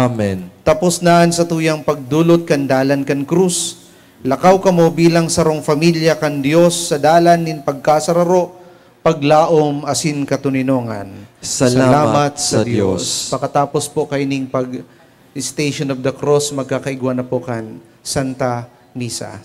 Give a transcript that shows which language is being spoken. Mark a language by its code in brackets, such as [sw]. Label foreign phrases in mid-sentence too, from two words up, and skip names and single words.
[bik] Tapos naan sa tuyang pagdulot kan dalan kan krus, Lakaw kamo bilang sarong familia kan Dios sa dalan nin pagkasararo, paglaom asin katuninongan. Salamat sa Diyos. Pakatapos po kaining pag- [en] Station of the Cross, [bik] magkakaigwa na po kan Santa Misa.